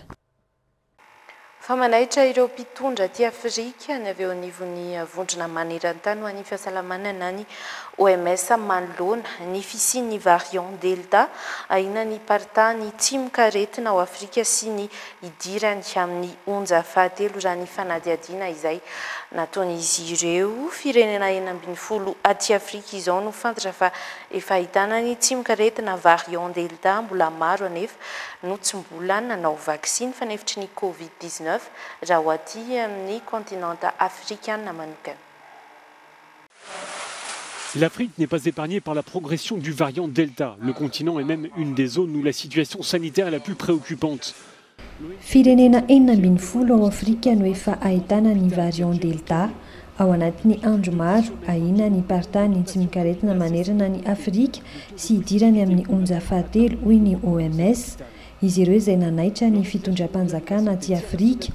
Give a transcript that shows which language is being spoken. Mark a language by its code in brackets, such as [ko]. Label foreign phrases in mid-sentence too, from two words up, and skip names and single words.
[mg] Fa manaitra ireo mpitondra aty Afrika ny avy eo anivon'ny vondrona maneran-tany ho an'ny fahasalamana na ny OMS manoloana ny fisian'ny variant Delta ahina ny paritany tsimon-karetina ao Afrika sy ny idirany amin'ny onja fahatelo raha ny fanadihadiana izay nataon'izy ireo. Firenena 12 aty Afrika izao no fantatra fa efa ahitana ny tsimon-karetina variant Delta, mbola maro anefa no tsy mbola nanao vaksiny fanefitry ny Covid-19 raha ho aty amin'ny [fr] continent africain [mg] manokana. [fr] L'Afrique n'est pas épargnée par la progression du variant Delta. Le continent est même une des zones où la situation sanitaire est la plus préoccupante. [mg] Firenena 12 ao Afrika no efa ahitana ny variant Delta. Ao anatin'ny andro maro ahina ny paritany tsimon-karetina manerana ny Afrika sy idirany amin'ny onja fahatelo hoy ny OMS. Izy ireo izay nanaitra ny fitondram-panjakana aty Afrika.